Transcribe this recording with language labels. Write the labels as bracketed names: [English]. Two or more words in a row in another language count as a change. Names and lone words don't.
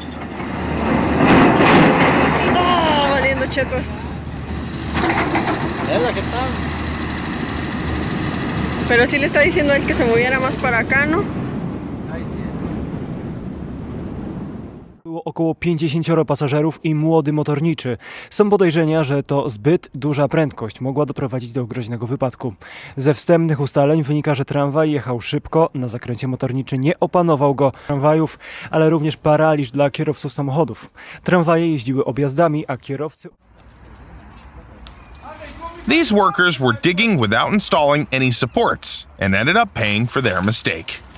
[Spanish] Oh, valiendo chetos. Pero sí le está diciendo a él que se moviera más para acá, ¿no? [Polish] było około 50 pasażerów i młody motorniczy. Są podejrzenia, że to zbyt duża prędkość mogła doprowadzić do groźnego wypadku. Ze wstępnych ustaleń wynika, że tramwaj jechał szybko, na zakręcie motorniczy nie opanował go tramwajów, ale również paraliż dla kierowców samochodów. Tramwaje jeździły objazdami, a kierowcy... [English] These workers were digging without installing any supports and ended up paying for their mistake.